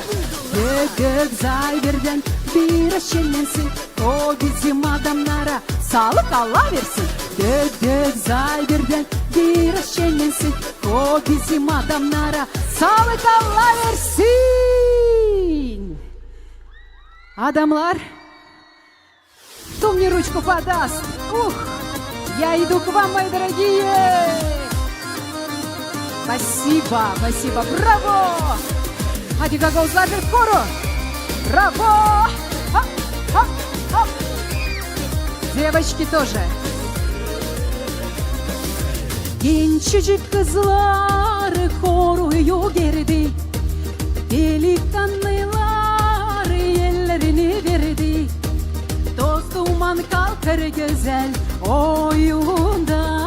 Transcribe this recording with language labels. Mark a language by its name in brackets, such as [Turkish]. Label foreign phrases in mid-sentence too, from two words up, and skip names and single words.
[Gagauz] Gök gök zayberden biraz şenlensin. O bizim adamlara sağlık Allah versin. Gök gök zayberden biraz şenlensin. O bizim adamlara sağlık Allah versin. [Russian] Адамлар, кто мне ручку подаст? Ух, я иду к вам, мои дорогие. Спасибо, спасибо, браво! [Gagauz] Hadi Гагаузlar bir koru. [Russian] Браво! Хоп, хоп, хоп. Девочки тоже. [Gagauz] Gençcik kızlar koruyu gerdi. Delikanlılar ellerini verdi. Toz duman kalkar güzel oyunda.